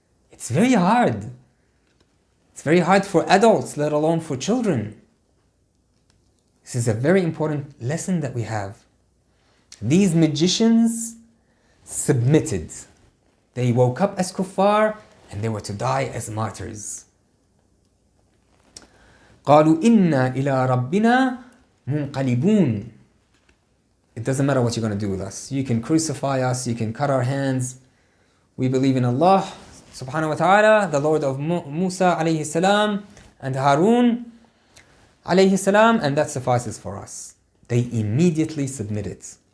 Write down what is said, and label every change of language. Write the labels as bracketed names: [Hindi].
[English] It's very hard. It's very hard for adults, let alone for children. This is a very important lesson that we have. These magicians submitted. They woke up as kuffar and they were to die as martyrs. [Arabic] قالوا إنا إلى ربنا منقلبون. [English] It doesn't matter what you're going to do with us. You can crucify us, you can cut our hands. We believe in Allah subhanahu wa ta'ala, the Lord of Musa alayhi salam and Harun alayhi salam, and that suffices for us. They immediately submitted.